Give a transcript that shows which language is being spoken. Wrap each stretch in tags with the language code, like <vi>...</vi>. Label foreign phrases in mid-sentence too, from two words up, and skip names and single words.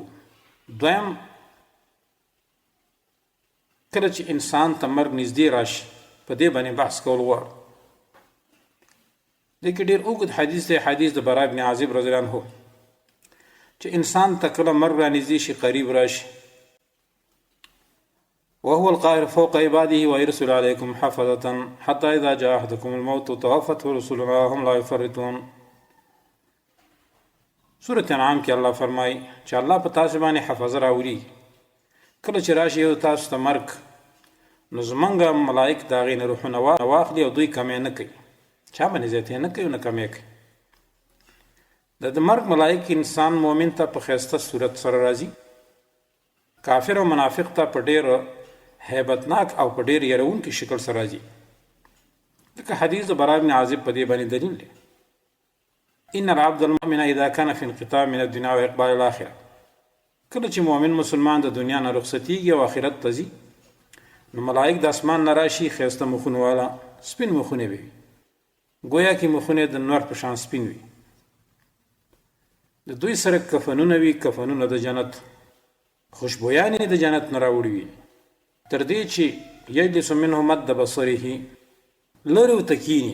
<ps>دویم، کله چې انسان ته مرګ نږدې راشي په دې باندې بحث کول غواړو. دې کې ډېر اوږد حدیث دی، حدیث د برا بن عازب</ps> <ar>رضی الله عنه،</ar> <ps>چې انسان ته کله مرګ را نږدې شي، قریب راشي،</ps> <ar>وهو القاهر فوق عباده ويرسل عليكم حفظة حتى إذا جاء أحدكم الموت توفته رسلنا وهم لا يفرطون.</ar> <ps>سورة انعام کې الله فرمایي چې الله په تاسو باندې حفظه راولي. کله چې راشي یو تاسو ته مرګ، نو زمونږ ملائک د هغې نه روحونه واخلي او دوی کمې نه کوي، چا باندې زیاتې نه کوي نه کمې کوي. د مرګ ملائک انسان مؤمن ته په ښایسته صورت سره راځي، کافر او منافق ته په ډېر هیبتناک او په ډېر یروونکي شکل سره راځي. لکه حدیث د برا بن عازب په دې باندې دلیل دی.</ps> <ar>ان العبد المؤمن اذا كان في انقطاع من الدنيا واقبال الاخره،</ar> <ps>کله چې مؤمن مسلمان د دنیا نه رخصتیږي او آخرت ته ځي، نو ملائک د اسمان نه راشي، ښایسته مخونه والا سپین مخونه وي، گویا کې مخونه د نور په شان سپین وي. د دوی سره کفنونه وي، کفنونه د جنت، خوشبویانې د جنت نه راوړي وي، تر دې چې</ps> <ar>یجلس منه مد بصره،</ar> <ps>لرې ورته کیني.</ps>